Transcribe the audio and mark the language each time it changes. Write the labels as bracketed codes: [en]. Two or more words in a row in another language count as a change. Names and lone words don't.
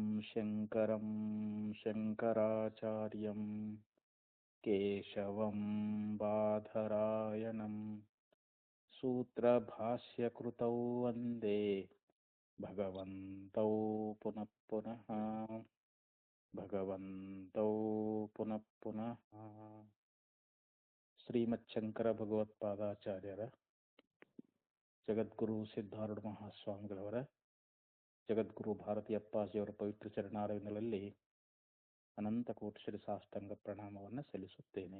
[sa] शङ्करं शङ्कराचार्यं केशवं बादरायणं सूत्रभाष्यकृतौ वन्दे भगवन्तौ पुनः पुनः [kn] ಶ್ರೀಮಚ್ಛಂಕರ ಭಗವತ್ಪಾದಾಚಾರ್ಯರ ಜಗದ್ಗುರು ಸಿದ್ಧಾರೂಢ ಮಹಾಸ್ವಾಮಿಗಳವರ ಜಗದ್ಗುರು ಭಾರತೀ ಅಪ್ಪಾಜಿಯವರ ಪವಿತ್ರ ಚರಣಾರವಿಂದಗಳಲ್ಲಿ ಅನಂತ ಕೋಟಿ ಶ್ರೀ ಸಾಷ್ಟಾಂಗ ಪ್ರಣಾಮವನ್ನು ಸಲ್ಲಿಸುತ್ತೇನೆ.